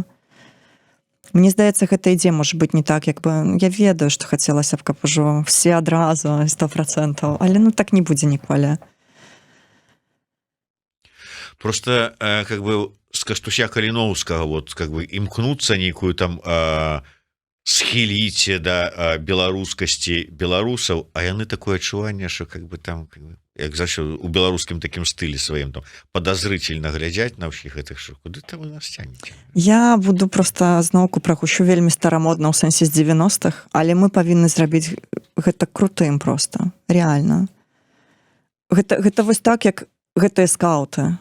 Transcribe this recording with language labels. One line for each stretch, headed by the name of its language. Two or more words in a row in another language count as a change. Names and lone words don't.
Belarusian: Мне здаецца, гэта ідзе, можа быць, не так, як бы, я ведаю, што хацелася б, каб ужо все адразу 100%, але, ну, так не будзе ніколі. Просто,
Russian: как бы,
Belarusian: з Каштуся Каліноўскага, вот,
Russian: как бы,
Belarusian: імкнуцца нейкую там схіліць да беларускасці беларусаў, а яны такое адчуванне, што,
Russian: как бы, там, как бы,
Belarusian: як заўсёды у беларускім такім стылі сваім, там, падазрычельна глядзяць на ўсіх гэтых, што куды там вы нас цягнеце? Я буду проста зноўку прагучу вельмі старамодна ў сэнсе з 90-х, але мы павінны зрабіць гэта крутым проста, рэальна. Гэта вось так, як гэтыя скауты.